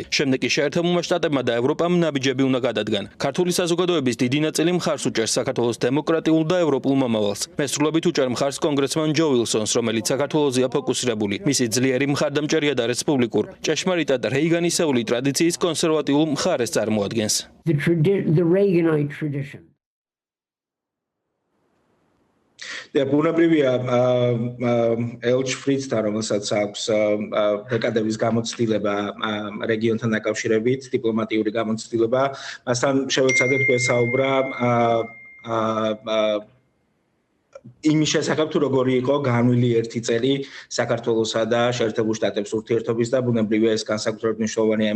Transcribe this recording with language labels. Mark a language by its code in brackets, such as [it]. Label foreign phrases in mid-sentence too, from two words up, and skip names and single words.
[ka] შემდეგ კი შეერთებულმა შტატებმა და ევროპამ ნაბიჯები უნდა გადადგან. ქართული საზოგადოების დიდი ნაწილი მხარს უჭერს საქართველოს დემოკრატიულ და ევროპულ მომავალს. მესრულებით უჭერ მხარს კონგრესმენ ჯო ვილსონს, რომელიც საქართველოსია ფოკუსირებული. მისი ძლიერი მხარდამჭერია და რესპუბლიკურ, ჭეშმარიტად რეიგანისეული ტრადიციის კონსერვატიულ მხარეს წარმოადგენს. [en] The Reaganite tradition. [ka] ბუნებრივია ელჩ ფრიცთან, რომელსაც აქვს დეკადების გამოცდილება რეგიონთან დაკავშირებით, დიპლომატიური გამოცდილება, მასთან შევეცადეთ გვესაუბრა იმის შესახებ, თუ როგორი იყო განვლილი 1 წელი საქართველოსა და შეერთებულ შტატებს ურთიერთობის და ბუნებრივია ეს განსაკუთრებით მნიშვნელოვანია,